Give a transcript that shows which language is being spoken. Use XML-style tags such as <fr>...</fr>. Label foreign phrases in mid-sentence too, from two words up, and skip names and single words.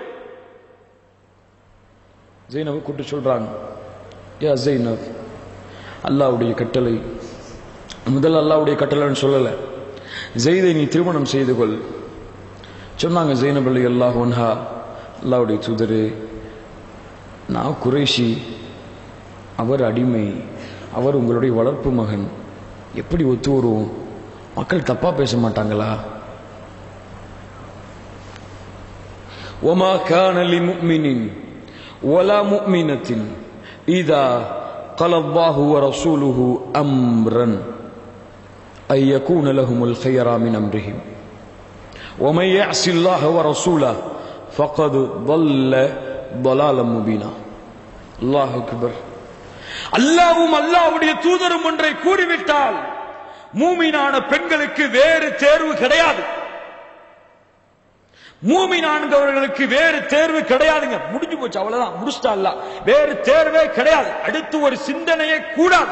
<ta>ஜைனப் கூட்டு சொல்றாங்க, யா ஜைனப், அல்லாஹ்வுடைய கட்டளை, முதல்ல அல்லாஹ்வுடைய கட்டளைன்னு சொல்லல, ஸைதை நீ திருமணம் செய்து கொள் சொன்னாங்க. ஜைனப்</ta> <ar>رضي الله عنها,</ar> <ta>அல்லாஹ்வுடைய தூதரே, நான் குறைஷி, அவர் அடிமை, அவர் உங்களுடைய வளர்ப்பு மகன், எப்படி ஒத்து வருவோம்? மக்கள் தப்பா பேச மாட்டாங்களா?</ta> <ar>وما كان لمؤمن ولا مؤمنة إذا قال الله ورسوله أمرا أن يكون لهم الخيرى من أمرهم ومن يعص الله ورسوله فقد ضل ضلالا مبينا. الله أكبر.</ar> <ta>அல்லாஹ்வும் அல்லாஹ்வுடைய தூதரும் ஒன்றை கூறிவிட்டால் மூமினான பெண்களுக்கு வேறு தேர்வு கிடையாது. மூமினான்களுக்கு வேறு தேர்வு கிடையாதுங்க. முடிஞ்சு போச்சு, அவ்வளவுதான், முடிச்சிட்டா அல்லாஹ். வேறு தேர்வே கிடையாது, அடுத்து ஒரு சிந்தனையே கூடாது.</ta>